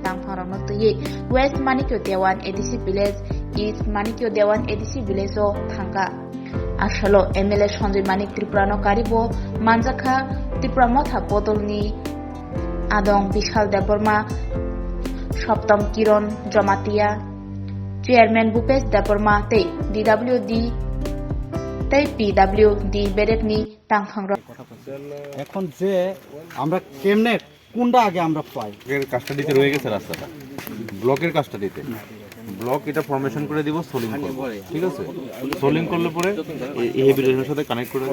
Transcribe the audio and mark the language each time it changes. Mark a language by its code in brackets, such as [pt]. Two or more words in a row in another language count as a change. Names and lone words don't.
[trp] tangpharangno tui West Manikyo Dewan ADC village East Manikyo Dewan ADC village o thangka asalo MLA Sanjay Manik Tripura no karibo manjakha Tripura motha bodolni adong Bishal Deborma Shoptom Kiron Jamatia Chairman Bhupesh Deborma tei DWD tei PWD বেরেটনি টাংখাংরা [bn] এখন যে আমরা কেমনে কোনটা আগে আমরা পাই এর কাস্টাডিতে রয়ে গেছে রাস্তাটা ব্লকের কাস্টাডিতে ব্লক এটা ফরমেশন করে দিব সোলিং করব ঠিক আছে সোলিং করলে পরে এই হেভি রেলের সাথে কানেক্ট করে